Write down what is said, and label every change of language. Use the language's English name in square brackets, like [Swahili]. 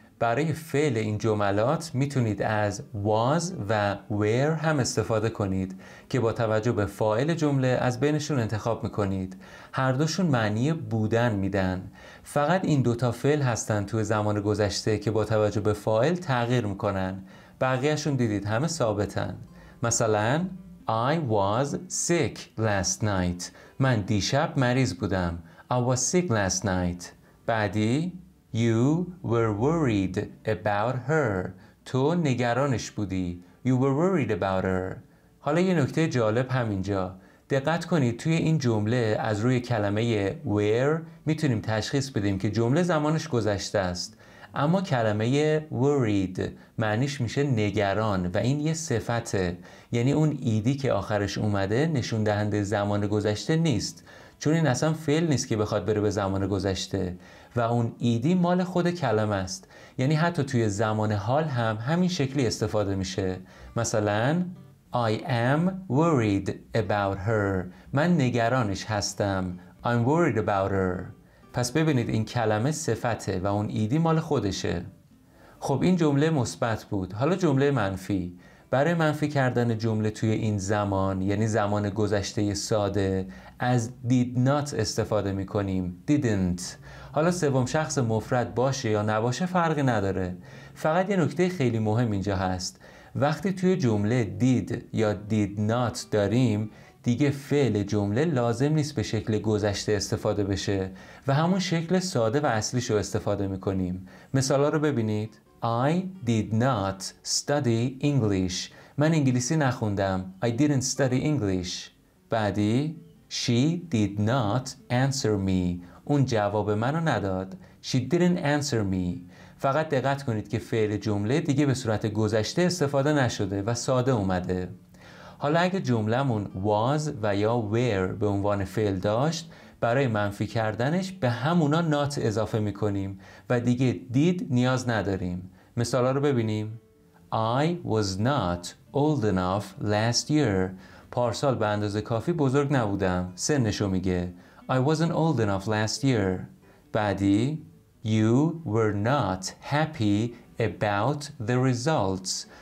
[Persian] برای فعل این جملات میتونید از was و were هم استفاده کنید که با توجه به فاعل جمله از بینشون انتخاب میکنید. هر دوشون معنی بودن میدن. فقط این دوتا فعل هستن توی زمان گذشته که با توجه به فاعل تغییر میکنن. بقیهشون دیدید همه ثابتن. [English] مثلا I was sick last night. [Persian] من دیشب مریض بودم. [English] I was sick last night. بعدی You were worried about her. [Persian] تو نگرانش بودی. [English] You were worried about her. [Persian] حالا یه نکته جالب همینجا. دقت کنید توی این جمله از روی کلمه were میتونیم تشخیص بدیم که جمله زمانش گذشته است. اما کلمه worried معنیش میشه نگران و این یه صفته. یعنی اون ایدی که آخرش اومده نشون دهنده زمان گذشته نیست. چون این اصلا فعل نیست که بخواد بره به زمان گذشته و اون ایدی مال خود کلمه است. یعنی حتی توی زمان حال هم همین شکلی استفاده میشه. [English] مثلا I am worried about her. [Persian] من نگرانش هستم. [English] I'm worried about her. [Persian] پس ببینید این کلمه صفته و اون ایدی مال خودشه. خب این جمله مثبت بود. حالا جمله منفی. برای منفی کردن جمله توی این زمان یعنی زمان گذشته ساده از did not استفاده میکنیم. [English] didn't. [Persian] حالا سوم شخص مفرد باشه یا نباشه فرقی نداره. فقط یه نکته خیلی مهم اینجا هست. وقتی توی جمله did یا did not داریم دیگه فعل جمله لازم نیست به شکل گذشته استفاده بشه و همون شکل ساده و اصلیش رو استفاده میکنیم. مثالا رو ببینید. [English] I did not study English. [Persian] من انگلیسی نخوندم. [English] I didn't study English. بعدی She did not answer me. [Persian] اون جواب منو نداد. [English] She didn't answer me. [Persian] فقط دقت کنید که فعل جمله دیگه به صورت گذشته استفاده نشده و ساده اومده. حالا اگه جملمون was و یا were به عنوان فعل داشت برای منفی کردنش به همونا not اضافه میکنیم و دیگه did نیاز نداریم. مثالا رو ببینیم. [English] I was not old enough last year. [Persian] پارسال به اندازه کافی بزرگ نبودم. سنشو میگه. [English] I wasn't old enough last year. بعدی You were not happy about the results.